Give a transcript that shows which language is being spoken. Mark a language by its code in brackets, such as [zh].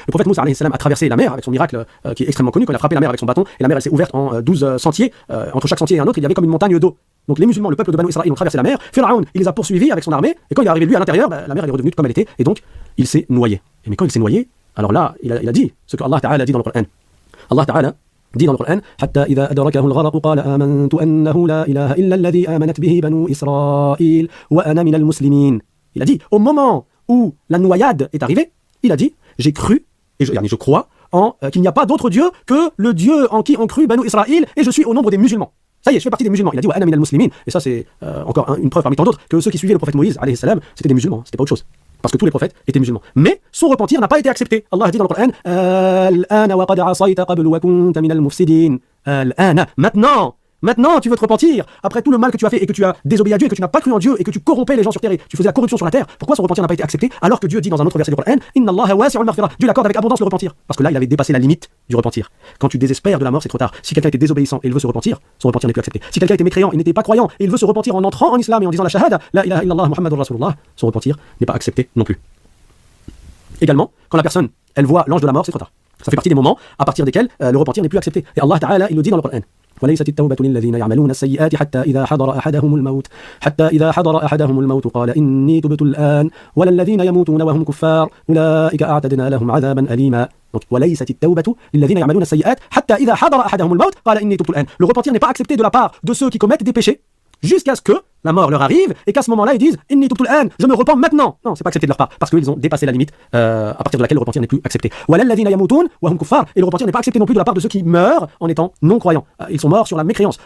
[fr] Le prophète Moussa alayhi salam a traversé la mer avec son miracle qui est extrêmement connu, quand il a frappé la mer avec son bâton et la mer elle s'est ouverte en 12 sentiers, entre chaque sentier et un autre il y avait comme une montagne d'eau. Donc les musulmans, le peuple de Banu Israël ont traversé la mer, Pharaon il les a poursuivis avec son armée et quand il est arrivé lui à l'intérieur, la mer elle est redevenue comme elle était et donc il s'est noyé. Et mais quand il s'est noyé, alors là il a dit ce que Allah Ta'ala dit dans le Coran. Allah Ta'ala dit dans le Coran [ar] حتى إذا أدركه الغرق قال آمنت أنه لا إله إلا الذي آمنت به بنو إسرائيل وأنا من المسلمين. [fr] Il a dit au moment où la noyade est arrivée, il a dit j'ai cru et je crois en qu'il n'y a pas d'autre Dieu que le Dieu en qui ont cru Banu Israël et je suis au nombre des musulmans. Ça y est, je fais partie des musulmans. Il a dit [ar] wa ana minal muslimin [fr] et ça c'est encore une preuve parmi tant d'autres que ceux qui suivaient le prophète Moïse alayhi salam, c'était des musulmans, c'était pas autre chose. Parce que tous les prophètes étaient musulmans. Mais son repentir n'a pas été accepté. Allah a dit dans le Coran [ar] al-ana wa qad asayta qablu wa kunta minal mufsidin. [fr] Al-ana, Maintenant, tu veux te repentir après tout le mal que tu as fait et que tu as désobéi à Dieu et que tu n'as pas cru en Dieu et que tu corrompais les gens sur terre et tu faisais la corruption sur la terre. Pourquoi son repentir n'a pas été accepté alors que Dieu dit dans un autre verset du Coran [ar] Inna Allaha wasi'ul maghfirah. [fr] Dieu l'accorde avec abondance le repentir. Parce que là, il avait dépassé la limite du repentir. Quand tu désespères de la mort, c'est trop tard. Si quelqu'un était désobéissant et il veut se repentir, son repentir n'est plus accepté. Si quelqu'un était mécréant, il n'était pas croyant et il veut se repentir en entrant en islam et en disant la shahada, [ar] la ilaha illallah Muhammadur Rasulullah, [fr] son repentir n'est pas accepté non plus. Également, quand la personne, elle voit l'ange de la mort, c'est trop tard. Ça fait partie des moments à partir desquels le repentir n'est plus accepté. Et Allah Ta'ala, il le dit dans le Coran. [ar] وليست التوبة للذين يعملون السيئات حتى إذا حضر أحدهم الموت قال إني تبت الآن ولا الذين يموتون وهم كفار أولئك أعتدنا لهم عذابا أليما. Donc, وليست التوبة للذين يعملون السيئات حتى إذا حضر أحدهم الموت قال إني تبت الآن. [fr] Le repentir n'est pas accepté de la part de ceux qui commettent des péchés jusqu'à ce que la mort leur arrive et qu'à ce moment-là ils disent [ar] Inni tubtu al-an, [fr] je me repens maintenant. Non, c'est pas accepté de leur part parce qu'ils ont dépassé la limite à partir de laquelle le repentir n'est plus accepté. [ar] Wala alladhina yamutun wa hum kuffar, [fr] et le repentir n'est pas accepté non plus de la part de ceux qui meurent en étant non croyants. Ils sont morts sur la mécréance.